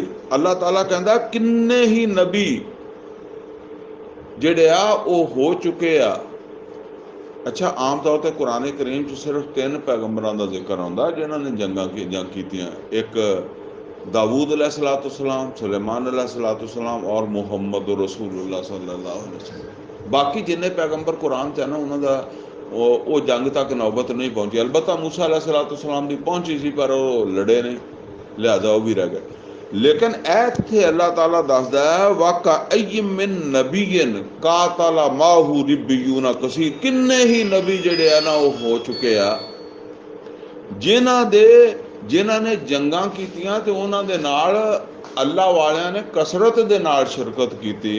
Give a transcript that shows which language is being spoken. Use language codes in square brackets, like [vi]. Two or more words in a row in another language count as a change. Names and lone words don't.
[pa] ਅੱਲਾਹ ਤਾਲਾ ਕਹਿੰਦਾ ਕਿੰਨੇ ਹੀ ਨਬੀ ਜਿਹੜੇ ਆ ਉਹ ਹੋ ਚੁੱਕੇ ਆ। ਅੱਛਾ, ਆਮ ਤੌਰ 'ਤੇ ਕੁਰਾਨ ਕਰੀਮ 'ਚ ਸਿਰਫ 3 ਪੈਗੰਬਰਾਂ ਦਾ ਜ਼ਿਕਰ ਆਉਂਦਾ ਜਿਨ੍ਹਾਂ ਨੇ ਜੰਗ ਕੀਤੀਆਂ। ਇੱਕ ਦਾਊਦ अलैहिस्सलाम, सुलेमान अलैहिस्सलाम ਔਰ ਮੁਹੰਮਦ रसूलुल्लाह [ar] صلى الله عليه وسلم. [pa] ਬਾਕੀ ਜਿੰਨੇ ਪੈਗੰਬਰ ਕੁਰਾਨ 'ਚ ਹੈ ਨਾ ਉਹਨਾਂ ਦਾ ਉਹ ਜੰਗ ਤੱਕ ਨੌਬਤ ਨਹੀਂ ਪਹੁੰਚੀ। ਅਲਬੱਤਾ मूसा अलैहिस्सलाम ਦੀ ਪਹੁੰਚੀ ਸੀ ਪਰ ਉਹ ਲੜੇ ਨਹੀਂ, ਲਿਹਾਜ਼ਾ ਉਹ ਵੀ ਰਹਿ ਗਏ। ਲੇਕਿਨ ਇੱਥੇ ਅੱਲਾਹ ਤਾਲਾ ਦੱਸਦਾ ਹੈ [ar] وكأين من نبي قاتل معه ربيون كثير, [pa] ਕਿੰਨੇ ਹੀ ਨਬੀ ਜਿਹੜੇ ਆ ਨਾ ਉਹ ਹੋ ਚੁੱਕੇ ਆ ਜਿਨ੍ਹਾਂ ਨੇ ਜੰਗਾਂ ਕੀਤੀਆਂ ਤੇ ਉਹਨਾਂ ਦੇ ਨਾਲ ਅੱਲਾਹ ਵਾਲਿਆਂ ਨੇ ਕਸਰਤ ਦੇ ਨਾਲ ਸ਼ਿਰਕਤ ਕੀਤੀ।